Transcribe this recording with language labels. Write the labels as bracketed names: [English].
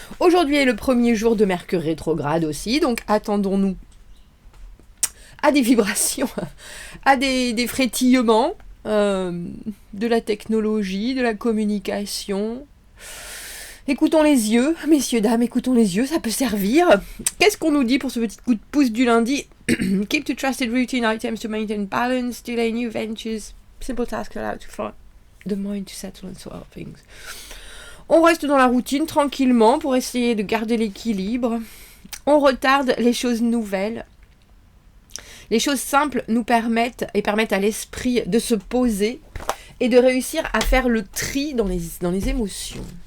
[French] Aujourd'hui est le premier jour de Mercure rétrograde aussi, donc attendons-nous à des vibrations, à des frétillements, de la technologie, de la communication. Écoutons les yeux, messieurs, dames, écoutons les yeux, ça peut servir. Qu'est-ce qu'on nous dit pour ce petit coup de pouce du lundi? [English] Keep to trusted routine items to maintain balance, delay new ventures, simple tasks allowed to find the mind to settle and sort things. [French] On reste dans la routine tranquillement pour essayer de garder l'équilibre. On retarde les choses nouvelles. Les choses simples nous permettent à l'esprit de se poser et de réussir à faire le tri dans les émotions.